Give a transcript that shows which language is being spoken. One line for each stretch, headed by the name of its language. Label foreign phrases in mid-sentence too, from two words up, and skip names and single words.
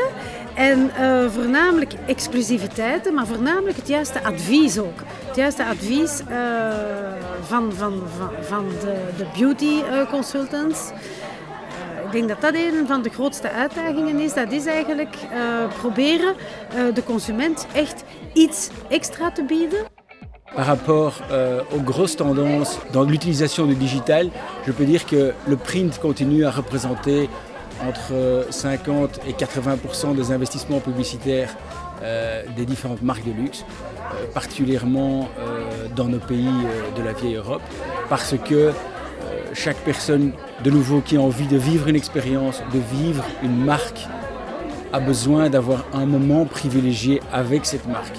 Dutch: En voornamelijk exclusiviteiten, maar voornamelijk het juiste advies ook. Het juiste advies van de
English: beauty consultants.
Dutch: Ik denk dat dat een van de grootste uitdagingen is. Dat is eigenlijk proberen de consument echt iets extra te bieden.
French: Par rapport aux grosses tendances dans l'utilisation du digital, je peux dire que le print continue à représenter entre 50 et 80% des investissements publicitaires des différentes marques de luxe, particulièrement dans nos pays de la vieille Europe, parce que chaque personne, de nouveau, qui a envie de vivre une expérience, de vivre une marque, a besoin d'avoir un moment privilégié avec cette marque.